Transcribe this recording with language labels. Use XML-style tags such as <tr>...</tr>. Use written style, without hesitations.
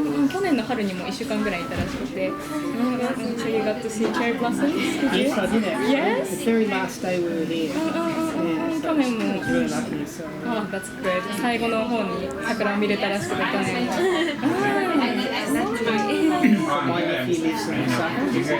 <ja>去年の春にも1週間ぐらいいたらしくて。</ja> <en>So you got to see cherry blossoms? Yes, I did actually. Yes? The very last day we were here.</en> <ja>去年も。</ja> <en>Really lucky. So. Oh, that's good.</en> <ja>最後の方に桜を見れたらしくて、去年は。</ja> <en>My nephew lives in Osaka.</en>